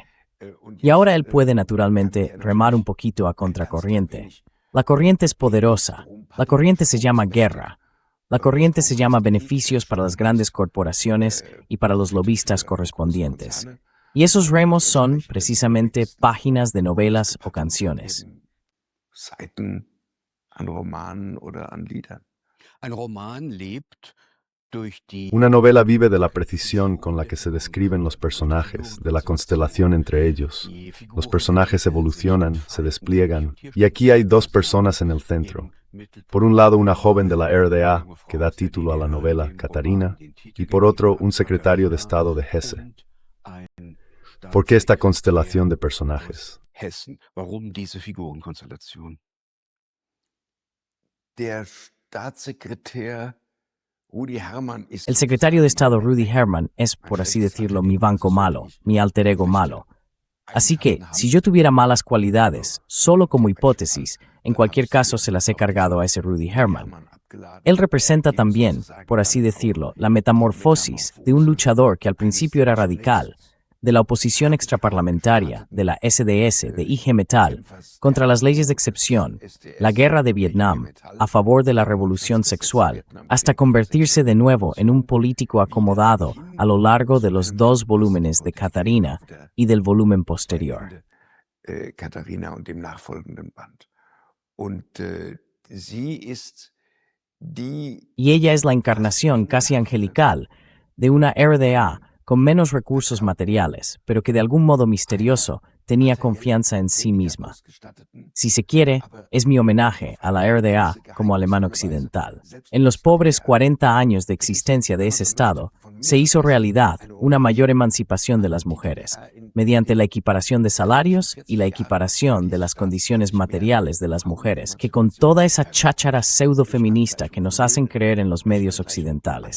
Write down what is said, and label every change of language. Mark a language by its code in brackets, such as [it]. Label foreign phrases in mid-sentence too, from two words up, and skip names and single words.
[es] Y ahora él puede naturalmente remar un poquito a contracorriente. La corriente es poderosa, la corriente se llama guerra. La corriente se llama beneficios para las grandes corporaciones y para los lobistas correspondientes. Y esos remos son, precisamente, páginas de novelas o canciones. [de] Seiten an Romanen oder an Liedern. Ein Roman lebt durch die [es] Una novela vive de la precisión con la que se describen los personajes, de la constelación entre ellos. Los personajes evolucionan, se despliegan, y aquí hay dos personas en el centro. Por un lado, una joven de la RDA, que da título a la novela, Katharina, y por otro, un secretario de Estado de Hesse. ¿Por qué esta constelación de personajes? [de] Hessen. Warum diese Figurenkonstellation? Der Staatssekretär Rudi Hermann ist [es] El secretario de Estado Rudy Hermann es, por así decirlo, mi banco malo, mi alter ego malo. Así que, si yo tuviera malas cualidades, solo como hipótesis, en cualquier caso se las he cargado a ese Rudy Hermann. Él representa también, por así decirlo, la metamorfosis de un luchador que al principio era radical, de la oposición extraparlamentaria, de la SDS, de IG Metall, contra las leyes de excepción, la guerra de Vietnam, a favor de la revolución sexual, hasta convertirse de nuevo en un político acomodado a lo largo de los dos volúmenes de Katharina y del volumen posterior. [de] Katharina und dem nachfolgenden Band. Und sie ist die [es] Y ella es la encarnación casi angelical de una RDA con menos recursos materiales, pero que de algún modo misterioso tenía confianza en sí misma. Si se quiere, es mi homenaje a la RDA como alemán occidental. En los pobres 40 años de existencia de ese Estado, se hizo realidad una mayor emancipación de las mujeres, mediante la equiparación de salarios y la equiparación de las condiciones materiales de las mujeres, que con toda esa cháchara pseudo-feminista que nos hacen creer en los medios occidentales.